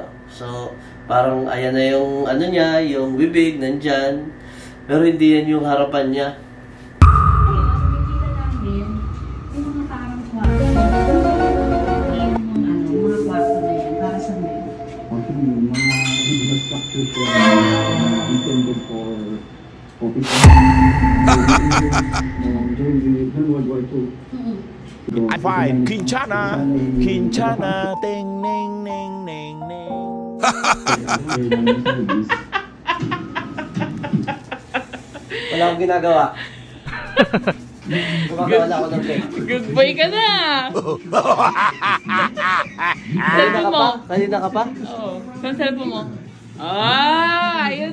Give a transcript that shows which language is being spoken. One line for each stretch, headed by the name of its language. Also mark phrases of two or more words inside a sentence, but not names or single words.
Filipino: So, parang ayan na yung ano niya, yung bibig, nandyan. Pero hindi yan yung harapan niya. Yung mga parang kwarto. Yung mga kwarto na yan, para sa mga. Yung mga structure ko
English: intended for office. During the World War II. I5, Quinchana, Quinchana, ting, ning, ning, ning, ning.
Filipino: Wala akong ginagawa. Gumagawa na ako ng cake.
English: Good boy
Filipino: ka na! Kanina ka pa? Kanina ka pa? Oo. Saan cellphone mo? Ah, ayun na!